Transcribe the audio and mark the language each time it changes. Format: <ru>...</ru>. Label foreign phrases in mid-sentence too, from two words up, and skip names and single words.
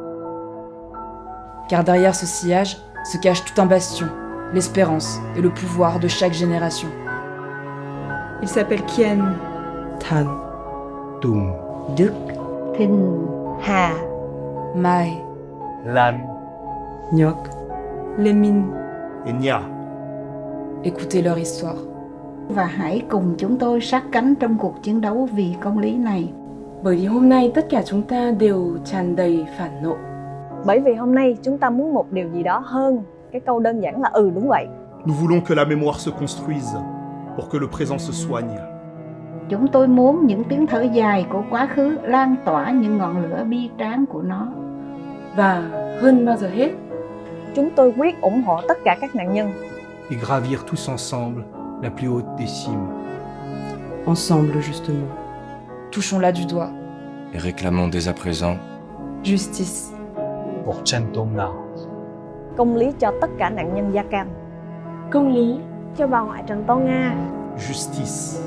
<fr>Car derrière ce sillage se cache tout un bastion, l'espérance et le pouvoir de chaque génération. Il s'appelle Kien, Tan, Tung, Duk, Thinh, Hà, Mai, Lan, Nyok, Lemin et Nya. Écoutez leur histoire.</fr> <vi>Và hãy cùng chúng tôi sát cánh trong cuộc chiến đấu vì công lý này. Bởi vì hôm nay tất cả chúng ta đều tràn đầy phản nộ. Bởi vì hôm nay chúng ta muốn một điều gì đó hơn cái câu đơn giản là đúng vậy.</vi> <fr>Nous voulons que la mémoire se construise pour que le présent se soigne.</fr> <vi>Chúng tôi muốn những tiếng thở dài của quá khứ lan tỏa những ngọn lửa bi tráng của nó. Và hơn bao giờ hết, chúng tôi quyết ủng hộ tất cả các nạn nhân.</vi> <fr>Et gravir tous ensemble la plus haute des cimes. Ensemble, justement. Touchons-la du doigt. Et réclamons dès à présent justice pour Chen Tong-na.</fr> <vi>Công lý cho tất cả nạn nhân da cam. Công lý cho bà ngoại Trần Tông Nga.</vi> <fr>Justice</fr>